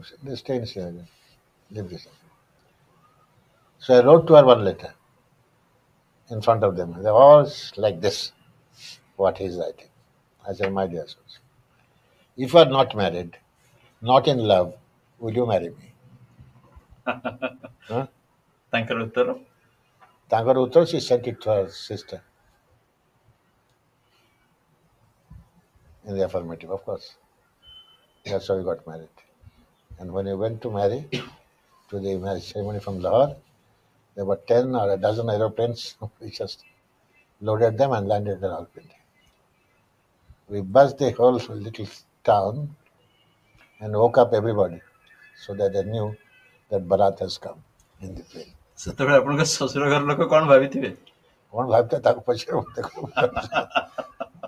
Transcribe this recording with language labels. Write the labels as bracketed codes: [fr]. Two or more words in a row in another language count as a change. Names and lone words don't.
[en] They stay in Srinagar, live this. So I wrote to her one letter in front of them. They're all like this, what he's writing. I said, my dear sons, if you are not married, not in love, will you marry me? [or] ତାଙ୍କର ଉତ୍ତର? ତାଙ୍କର ଉତ୍ତର, [en] she sent it to her sister in the affirmative, of course. That's how we got married. And when we went to marry, to the marriage ceremony from Lahore, there were 10 or a dozen aeroplanes. We just loaded them and landed at Rawalpindi. We buzzed the whole little town and woke up everybody so that they knew that Bharat has come in the plane. [or] ସେତେବେଳେ ଆପଣଙ୍କ ଶ୍ୱଶୁର ଘର ଲୋକ କଣ ଭାବିଥିବେ? କ'ଣ ଭାବିଥିବେ ତାକୁ ପଚାର।